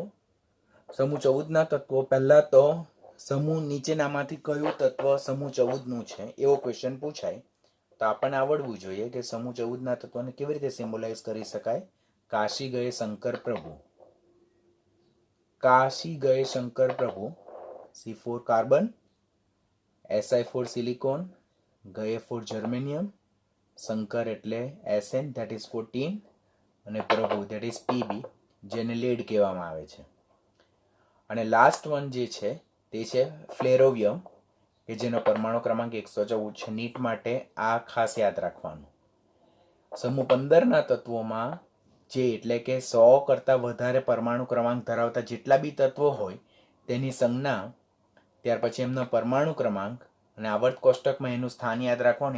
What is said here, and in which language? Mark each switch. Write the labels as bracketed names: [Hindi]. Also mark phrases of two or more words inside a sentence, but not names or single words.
[Gujarati] સમૂહ 14ના તત્વો, પહેલા તો સમૂહ નીચેનામાંથી કયું તત્વ સમૂહ 14નું છે એવો ક્વેશ્ચન પૂછાય તો આપણને આવડવું જોઈએ કે સમૂહ 14ના તત્વોને કેવી રીતે સિમ્બોલાઇઝ કરી શકાય. [Hindi] काशी गये शंकर प्रभु. काशी गये शंकर प्रभु. [English] C for carbon, Si for silicon, ગયે for germanium, શંકર એટલે Sn that is for tin, [Gujarati] અને પ્રભુ [English] that is Pb [Gujarati] જેને લેડ કહેવામાં આવે છે. અને [English] last one [Gujarati] જે છે તે છે ફ્લેરોવિયમ, કે જેનો પરમાણુ ક્રમાંક 114 છે. નીટ માટે આ ખાસ યાદ રાખવાનું. સમૂહ 15ના તત્વોમાં જે એટલે કે 100 કરતાં વધારે પરમાણુ ક્રમાંક ધરાવતા જેટલા બી તત્વો હોય તેની સંજ્ઞા, ત્યાર પછી એમનો પરમાણુ ક્રમાંક અને આવર્ત કોષ્ટકમાં એનું સ્થાન યાદ રાખવાનું.